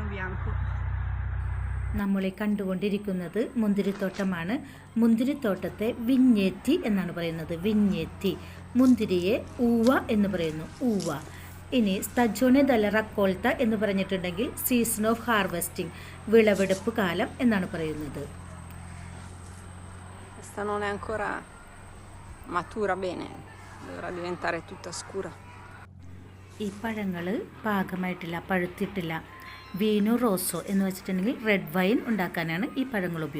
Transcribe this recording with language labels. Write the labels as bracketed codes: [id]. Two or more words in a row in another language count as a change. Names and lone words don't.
[ml] bianco. നമ്മളെ കണ്ടുകൊണ്ടിരിക്കുന്നത് മുന്തിരിത്തോട്ടമാണ്. മുന്തിരിത്തോട്ടത്തെ വിഞ്ഞേറ്റി എന്നാണ് പറയുന്നത്. വിഞ്ഞേറ്റി. മുന്തിരിയെ ഊവ എന്ന് പറയുന്നു. ഊവ. ഇനി [it] stagione della raccolta [ml] എന്ന് പറഞ്ഞിട്ടുണ്ടെങ്കിൽ [en] season of harvesting, [ml] വിളവെടുപ്പ് കാലം എന്നാണ് പറയുന്നത്. [it] Questa non è ancora matura bene, dovrà diventare tutta scura. [ml] ഈ പഴങ്ങൾ പാകമായിട്ടില്ല, പഴുത്തിട്ടില്ല. [it] vino rosso [ml] എന്ന് വെച്ചിട്ടുണ്ടെങ്കിൽ [en] red wine [ml] ഉണ്ടാക്കാനാണ് ഈ പഴങ്ങൾ ഉപയോഗിക്കുന്നത്.